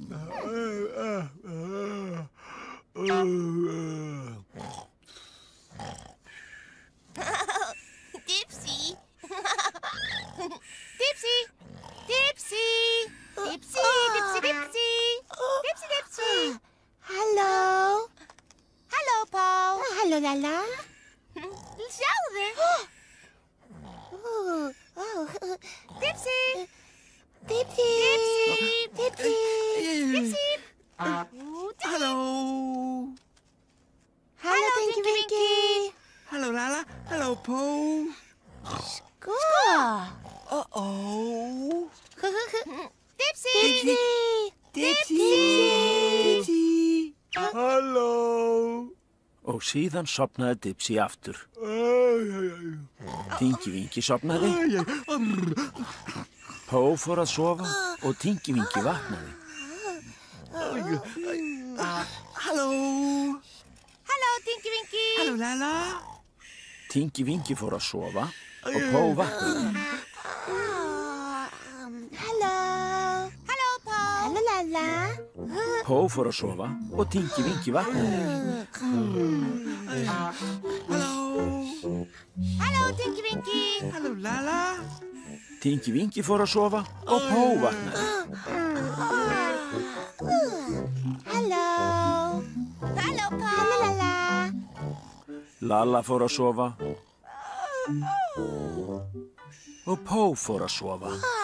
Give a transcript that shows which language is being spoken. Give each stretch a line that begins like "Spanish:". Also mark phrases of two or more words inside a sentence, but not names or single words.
Icelandic: Dipsy. Dipsy. Dipsy. Dipsy, Dipsy, Dipsy. Dipsy, Dipsy. Hallo. Hallo, Pó. Hallo, Lala. Sjáðu. Dipsy. Dipsy. Dipsy. Dipsy. Dipsy. Hallo. Hallo, Tinky Winky. Hallo, Lala. Hallo, Po. Skål. Uh-oh. Dipsy. Dipsy. Dipsy. Halló. Og síðan sopnaði Dipsy aftur. Tinky Winky sopnaði. Pó fór að sofa og Tinky Winky vaknaði. Hallo. Hallo, Tinky Winky. Hallo, Lala. Tinky Winky fór að sofa og Pó vaknaði. Hallo. Hallo, Pó. Hallo, Lala. Pó fór að sofa og Tinky Winky vaknaði. Hallo. Hallo, Tinky Winky. Hallo, Lala. Tinky Winky fór að sofa og Pó vaknaði. Hallo. Hallo, Pó. Hallo, Lala. Lalla fór að sofa og Pó fór að sofa.